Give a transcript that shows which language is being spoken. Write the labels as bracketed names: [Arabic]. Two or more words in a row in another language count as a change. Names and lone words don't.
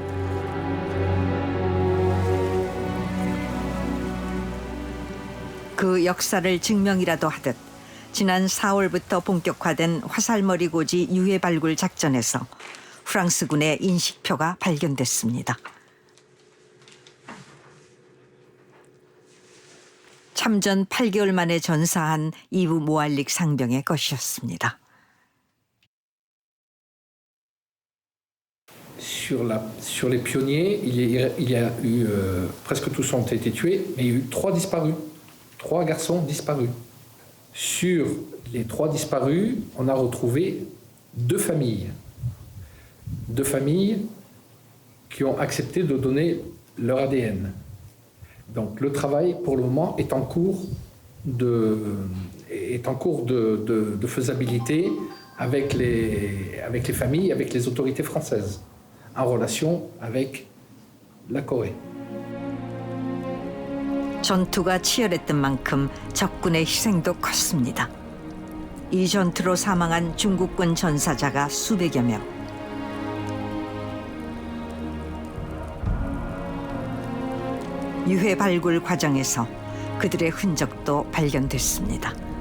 [Korean] 그 역사를 증명이라도 하듯 지난 4월부터 본격화된 화살머리 고지 유해 발굴 작전에서 프랑스군의 인식표가 발견됐습니다. 참전 8개월 만에 전사한 이브 모알릭 상병의 것이었습니다. [French] Sur les pionniers, il y a eu presque tous ont été tués, mais il y a eu 3 disparus, 3 garçons disparus. Sur les 3 disparus, on a retrouvé 2 familles qui ont accepté de donner leur ADN. Donc le travail pour le moment est en cours de faisabilité avec les familles, avec les autorités françaises, en relation avec la Corée. [Korean] 전투가 치열했던 만큼 적군의 희생도 컸습니다. 이 전투로 사망한 중국군 전사자가 수백여 명. 유해 발굴 과정에서 그들의 흔적도 발견됐습니다.